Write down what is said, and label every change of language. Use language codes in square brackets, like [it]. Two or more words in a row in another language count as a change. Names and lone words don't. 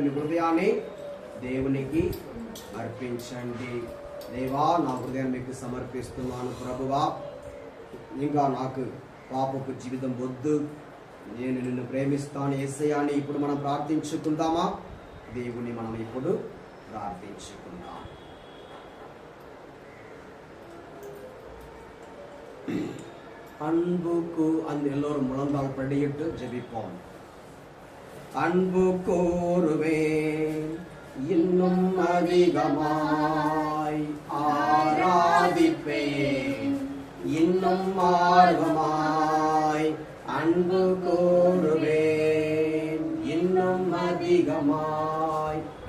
[te] మీ హృదయాన్ని దేవునికి అర్పించండి. దేవా, నా హృదయాన్ని మీకు సమర్పిస్తున్నాను ప్రభువా. ఇంకా నాకు పాపపు జీవితం వద్దు, నేను నిన్ను ప్రేమిస్తాను యేసయ్యా అని ఇప్పుడు మనం ప్రార్థించుకుందామా? దేవుని మనం ఇప్పుడు ప్రార్థించుకుందాం. [ta] அன்புக்கு அந்த எல்லோரும் முழந்தால் படியிட்டு ஜெபிப்போம். அன்பு கூறுவேன் இன்னும் அதிகமாய் ஆராதிப்பேன், இன்னும் ஆர்வமாய் அன்பு கூறுவேன், இன்னும் அதிகமாய்